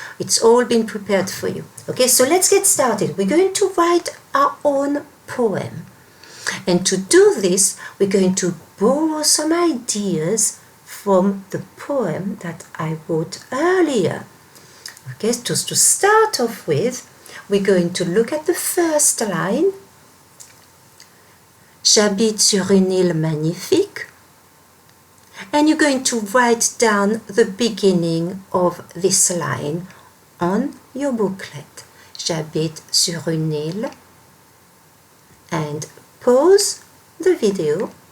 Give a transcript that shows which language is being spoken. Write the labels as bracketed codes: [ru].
[en] It's all been prepared for you. Okay, so let's get started. We're going to write our own poem. And to do this, we're going to borrow some ideas from the poem that I wrote earlier. Okay, just to start off with, we're going to look at the first line. [fr] J'habite sur une île magnifique. [en] And you're going to write down the beginning of this line on your booklet. [fr] J'habite sur une île. [en] And pause the video.